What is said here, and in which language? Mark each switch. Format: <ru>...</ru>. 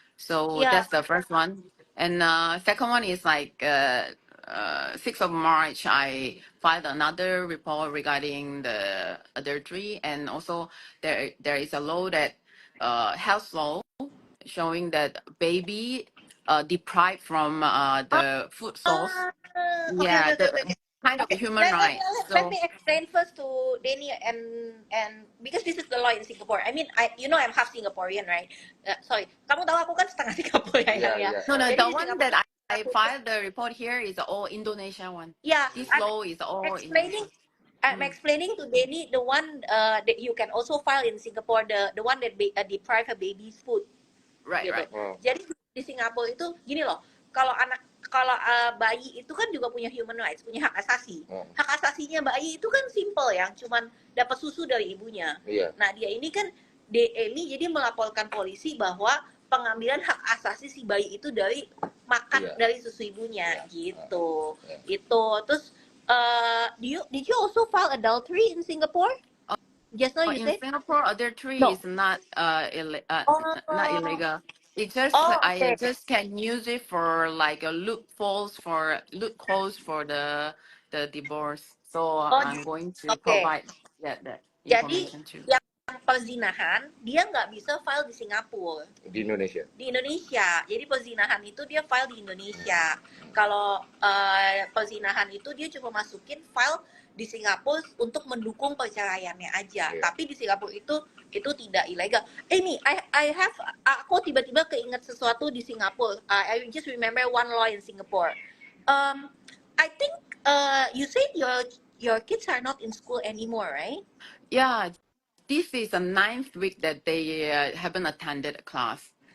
<en>So that's the first one. And second one is like 6th of March, I filed another report regarding the adultery, and also there is a law that health law showing that baby deprived from the food source. Okay. Kind of human right. Let me explain first to Denny and because this is the law in Singapore. I mean, I'm half Singaporean, right?</en> <id>Sorry, kamu tahu aku kan setengah Singaporean ya.</id> <en>No, the one that I filed the report here is all Indonesian one. Yeah, this law is all explaining. I'm explaining to Denny the one that you can also file in Singapore, the one that deprive a baby's food. Right,</en> <id>gitu.</id> <en>right.</en> <id>Jadi di Singapura itu gini loh, kalau bayi itu kan juga punya human rights, punya hak asasi. Hak asasinya bayi itu kan simple ya, cuman dapat susu dari ibunya. Nah dia ini kan DMI jadi melaporkan polisi bahwa pengambilan hak asasi si bayi itu dari makan dari susu ibunya gitu. Itu terus</id> <en>did you also file adultery in Singapore? Just now you said? In Singapore, adultery is not not illegal. It's just I just can use it for like a loopholes for the divorce. So I'm going to provide that information too.</en> <id>Jadi yang perzinahan dia nggak bisa file di Singapura. Di Indonesia. Di Indonesia. Jadi perzinahan itu dia file di Indonesia. Kalau perzinahan itu dia cuma masukin file di Singapura untuk mendukung perceraiannya aja. Iya. Tapi di Singapura itu tidak ilegal. Amy, aku tiba-tiba keinget sesuatu di Singapura.</id> <en>I just remember one law in Singapore. I think you said your kids are not in school anymore, right? Yeah, this is the 9th week that they haven't attended a class.</en>